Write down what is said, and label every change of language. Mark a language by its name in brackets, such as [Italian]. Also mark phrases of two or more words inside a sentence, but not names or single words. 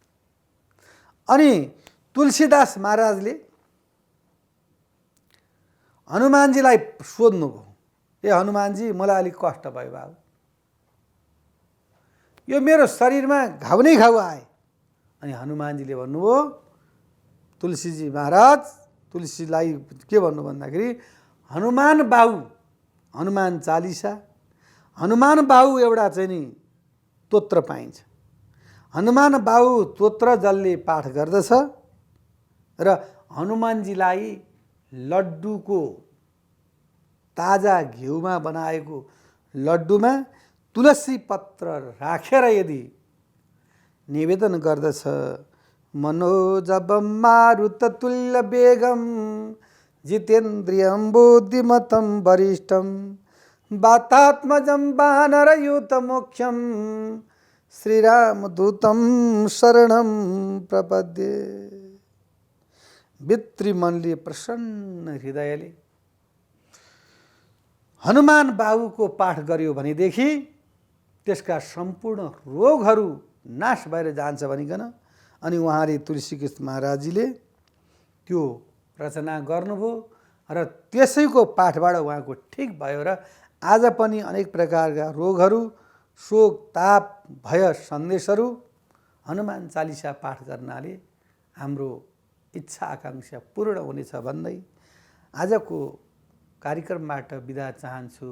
[Nepali] अनि तुलसीदास महाराजले हनुमानजीलाई सोध्नुभयो, ए हनुमानजी, मलाई अलिक कष्ट भयो बाबु, यो मेरो शरीरमा घाउ नै घाउ आए। अनि हनुमानजीले भन्नुभयो, तुलसीजी महाराज तुलसीलाई के भन्नु भन्दाखेरि, हनुमान बाहु, हनुमान चालिसा, हनुमान बाहु एउटा चाहिँ नि स्तोत्र पाइन्छ। हनुमान बाहु स्तोत्र जसले पाठ गर्दछ र हनुमानजीलाई लड्डुको ताजा घिउमा बनाएको लड्डुमा तुलसी पत्र राखेर यदि निवेदन गर्दछ, [Sanskrit] मनोजवम मारुततुल्य वेगम जितेन्द्रियं बुद्धिमतं वरिष्ठं वातात्मजं वानरयूतमोक्षं श्रीरामदूतं शरणं प्रपद्ये। [Nepali] पितृमनले प्रसन्न हृदयले हनुमान बाहुको पाठ गर्यो भनेदेखि त्यसका सम्पूर्ण रोगहरू नाश भएर जान्छ भनिकन अनि उहाँले तुलसीकृष्ण महाराजजीले त्यो रचना गर्नुभयो र त्यसैको पाठबाट उहाँको ठिक भयो र आज पनि अनेक प्रकारका रोगहरू, शोक, ताप, भय सन्देशहरू हनुमान चालिसा पाठ गर्नाले हाम्रो इच्छा आकांक्षा पूर्ण हुनेछ भन्दै आजको कार्यक्रमबाट बिदा चाहन्छु।